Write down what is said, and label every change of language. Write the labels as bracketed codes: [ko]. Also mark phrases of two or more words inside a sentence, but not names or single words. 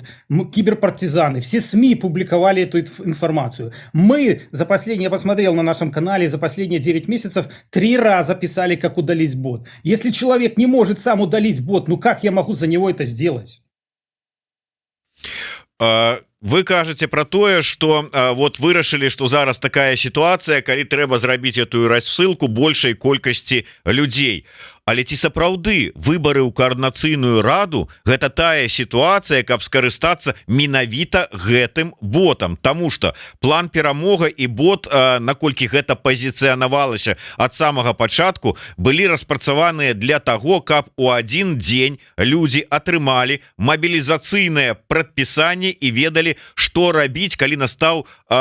[ru] Киберпартизаны, все СМИ публиковали эту информацию. Я посмотрел на нашем канале, за последние 9 месяцев 3 раза писали, как удалить бот. Если человек не может сам удалить бот, ну как я могу за него это сделать? [be] Вы кажаце про тое, [ru] что вот [be] вырашылі, что зараз такая сітуацыя, калі трэба зрабіць [ru] эту рассылку [be] большай колькасці людзей. Але ці сапраўды выбары ў каардынацыйную раду гэта тая сітуацыя, каб скарыстацца менавіта гэтым ботам, Таму что план перамога і бот, наколькі гэта пазіцыянавалася ад самага пачатку, былі распрацаваныя для таго, каб у адзін дзень людзі атрымалі мабілізацыйнае прадпісанне і ведалі, што рабіць, калі настаў